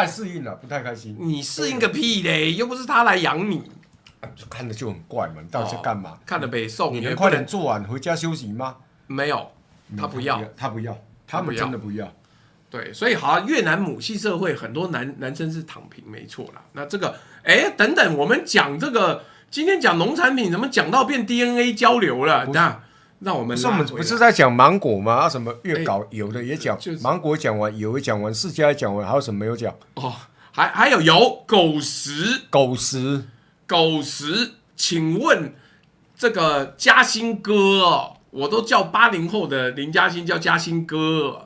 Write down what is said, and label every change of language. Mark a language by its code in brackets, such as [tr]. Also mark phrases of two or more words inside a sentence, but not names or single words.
[zh] 不太適應了，不太開心。你適應個屁嘞！又不是他來養你，看着就很怪嘛！你到底在幹嘛？看着北宋，你能快點做完回家休息嗎？沒有，他不要，他們真的不要。對，所以好，越南母系社會很多男生是躺平，沒錯啦。那這個，等等，我們講這個，今天講農產品，怎麼講到變 DNA 交流了？那讓我們不是在講芒果嗎？什麼越搞有的也講，芒果講完，有也講完，釋迦也講完，還有什麼沒有講？還有狗食，請問這個嘉興哥我都叫80後的林嘉欣叫嘉興哥。